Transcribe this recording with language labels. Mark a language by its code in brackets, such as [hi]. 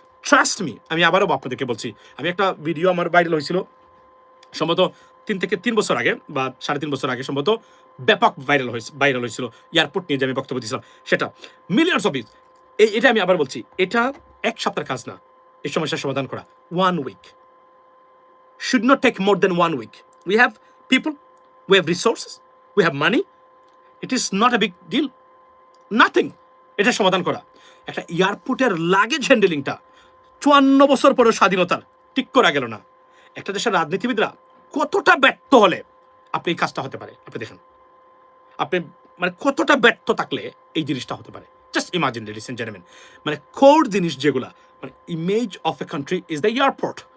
[en] trust me, [bn] আমি আবারও আপনাদেরকে বলছি, আমি একটা ভিডিও আমার ভাইরাল হয়েছিল সম্ভবত 3 থেকে 3 বছর আগে বা 3.5 বছর আগে, সম্ভবত ব্যাপক ভাইরাল হয়েছিল এয়ারপোর্ট নিয়ে যে আমি বক্তব্য দিয়েছিলাম, সেটা মিলিয়নস অফ এটা আমি আবার বলছি, এটা 1 সপ্তাহের কাজ না এই সমস্যার সমাধান করা। [en] 1 week should not take more than 1 week. We have people, we have resources, we have money. It is not a big deal, nothing. [bn] এটা সমাধান করা। একটা এয়ারপোর্টের লাগেজ হ্যান্ডেলিংটা 54 বছর পরেও স্বাধীনতার ঠিক করা গেল না। একটা দেশের রাজনীতিবিদরা কতটা ব্যর্থ হলে আপনি এই কাজটা হতে পারে, আপনি দেখেন, আপনি কতটা ব্যর্থ থাকলে এই জিনিসটা হতে পারে। [en] just imagine ladies and gentleman, core [bn] জিনিস যেগুলা [en] Image of a country is the airport.